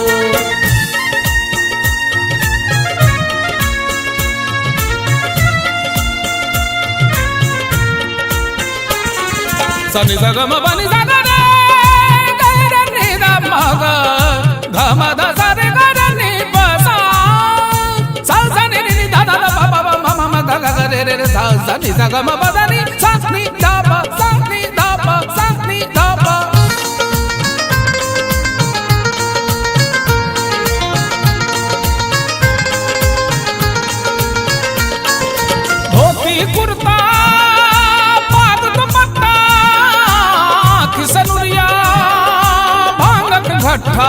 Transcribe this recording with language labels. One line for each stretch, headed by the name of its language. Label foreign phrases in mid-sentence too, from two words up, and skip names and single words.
Maithili: सनि सा ग म प नि सा ग रे ग रे नि ध म ग ध म ध सा रे ग रे नि प सा सा सा नि नि ध ध ध प प म म म ग ग रे रे रे सा सा नि सा ग म प ध नि सा नि ध प सा नि ध प सा नि ध प। धोती कुर्ता पाग दुपट्टा, किसनुरिया भांगक घट्टा।